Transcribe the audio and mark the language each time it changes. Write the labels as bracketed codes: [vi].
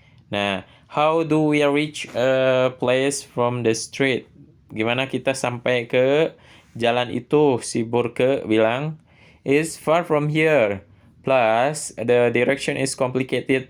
[en] Nah, how do we reach a place from the street? [id] Gimana kita sampai ke jalan itu? Si Burke bilang, [en] is far from here. Plus, the direction is complicated.